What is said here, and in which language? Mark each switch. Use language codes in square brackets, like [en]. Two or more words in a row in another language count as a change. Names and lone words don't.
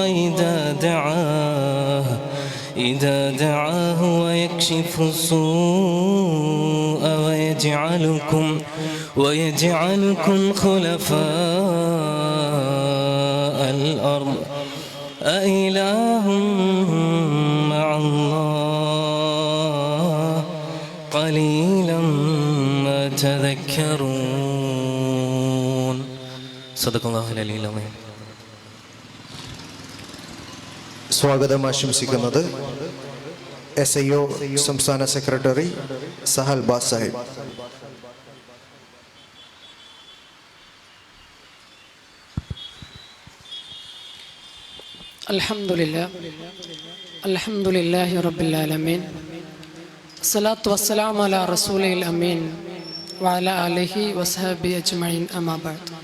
[ar] إذا دعاه ويكشف السوء ويجعلكم خلفاء الأرض أإله مع الله قليلا ما تذكرون. صدق الله العلي العظيم. [ml] സ്വാഗതം ആശംസിക്കുന്നത് SIO സംസ്ഥാന സെക്രട്ടറി സഹൽ ബാസ് സാഹിബ്. [ar] الحمد لله رب العالمين الصلاة والسلام على الرسول الأمين وعلى آله وصحبه أجمعين أما بعد.